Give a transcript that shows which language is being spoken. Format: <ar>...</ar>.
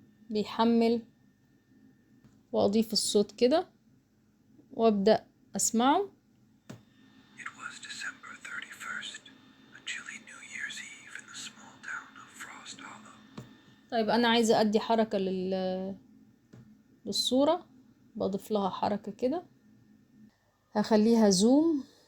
<ar>بيحمل، واضيف الصوت كده وابدأ اسمعه.</ar> <en>It was December 31st, a chilly New Year's Eve in the small town of Frost Hollow.</en> <ar>طيب انا عايزة ادي حركة للصورة. بضيف لها حركة كده، هخليها زوم.</ar>